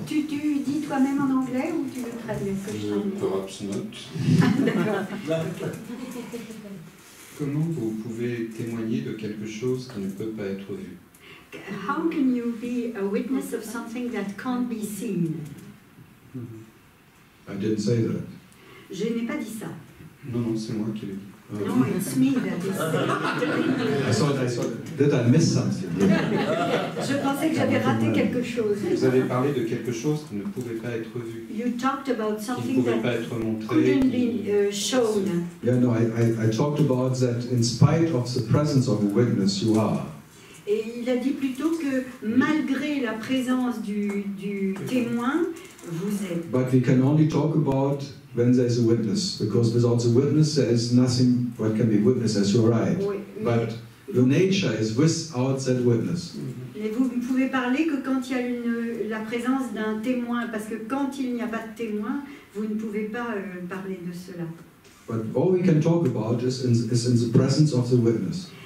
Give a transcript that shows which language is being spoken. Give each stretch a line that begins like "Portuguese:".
French: Tu dis toi-même en anglais ou tu veux traduire ce que je traduis?
English: Perhaps not.
French: D'accord. Comment vous pouvez témoigner de quelque chose qui ne peut pas être vu?
English: How can you be a witness of something that can't be seen? I didn't say that.
French: Je n'ai pas dit ça. Non, c'est moi qui l'ai dit.
English: No, it's me that is saying. I thought, did I miss something?
French: Je pensais que j'avais raté quelque chose. Vous avez parlé de quelque chose qui ne pouvait pas être vu.
English: You talked about
French: Qui ne
English: something
French: pouvait
English: that
French: pas être montré.
English: couldn't be shown. Yeah, no, I talked about that in spite of the presence of a witness, you are.
French: Et il a dit plutôt que malgré la présence du témoin, vous êtes.
English: But we can only talk about when there's a witness, because without the witness there is nothing what can be witnessed, as you're right.
French: Oui,
English: but your nature is without that witness.
French: Mais vous ne pouvez parler que quand il y a la présence d'un témoin, parce que quand il n'y a pas de témoin, vous ne pouvez pas parler de cela.
English: But all we can talk about is in the presence of the witness.